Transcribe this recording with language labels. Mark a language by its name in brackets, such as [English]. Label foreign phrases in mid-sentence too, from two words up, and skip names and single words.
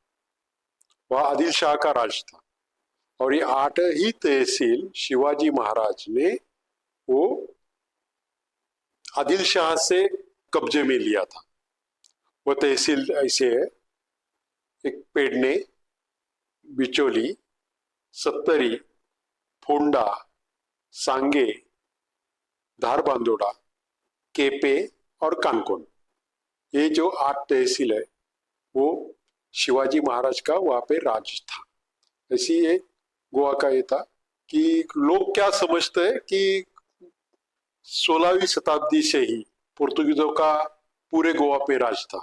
[Hindi] वह आदिल शाह का राज था और ये 8 ही तहसील शिवाजी महाराज ने वो आदिल शाह से कब्जे में लिया था। वो तहसील ऐसे है: एक पेडने, बिचोली, सत्तरी, फोंडा, सांगे, धारबांदोड़ा, केपे और कानकोन। ये जो 8 तहसील है वो शिवाजी महाराज का वहां पे राज था। ऐसी एक गोवा का ये था कि लोग क्या समझते हैं कि 16वीं शताब्दी से ही पोर्तुगीजों का पूरे गोवा पे राज था।